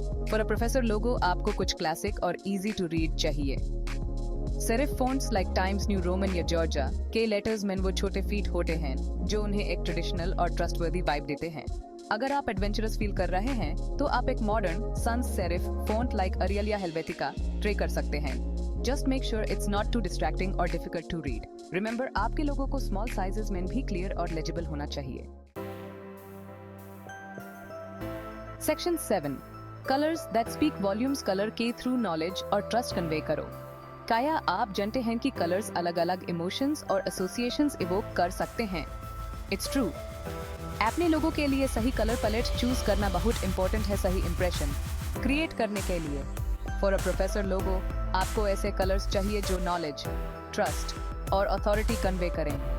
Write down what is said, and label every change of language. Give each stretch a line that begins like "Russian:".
English: For a professor logo आपको कुछ classic और इजी टू रीड चाहिए.
Hindi: Serif fonts like times new Roman या जॉर्जिया के लेटर्स में वो छोटे फीट होते हैं जो उन्हें एक ट्रेडिशनल और ट्रस्टवर्दी वाइब देते हैं. अगर आप एडवेंचरस फील कर रहे हैं तो आप एक modern sans serif font like अरियल या हेल्वेटिका ट्राई कर सकते हैं.
English: Just make sure it's not too distracting or difficult to read.
Hindi: Remember, आपके लोगों को small sizes में भी clear और legible होना चाहिए.
English: Section 7 Colors that speak volumes. color के through knowledge और trust convey करो.
Hindi: क्या आप जानते हैं कि colors अलग-अलग emotions और associations evoke कर सकते हैं?
English: It's true.
Hindi: अपने लोगों के लिए सही color palette choose करना बहुत important है सही impression create करने के लिए.
English: For a professor logo,
Hindi: आपको ऐसे कलर्स चाहिए जो
English: Knowledge, trust और authority convey करें.